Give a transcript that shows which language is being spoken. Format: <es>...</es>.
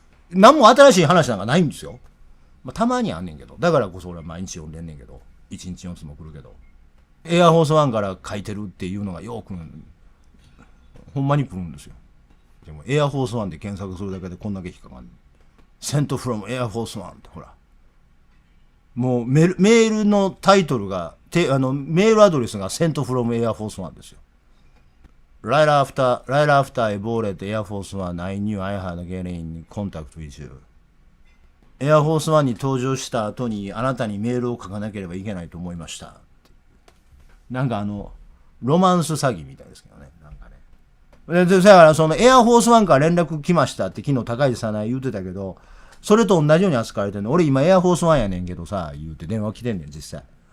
<ja>何も新しい話なんかないんですよ。まあ、たまにあんねんけど、だからこそ俺は毎日読んでんねんけど、1日4つも来るけど、エアフォースワンから書いてるっていうのがよくほんまに来るんですよ。でもエアフォースワンで検索するだけでこんだけ引っかかんねん。セントフロムエアフォースワンってほら。もうメールのタイトルが、メールアドレスがセントフロムエアフォースワンですよ。</ja> <en>Right after I boarded Air Force One, I knew I had get in contact with you.</en> <ja>エアフォースワンに登場した後にあなたにメールを書かなければいけないと思いました。なんかロマンス詐欺みたいですけどね。なんかね。だからそのエアフォースワンから連絡来ましたって昨日高市早苗言うてたけど、それと同じように扱われてるの。俺今エアフォースワンやねんけどさ、言うて電話来てんねん実際。</ja>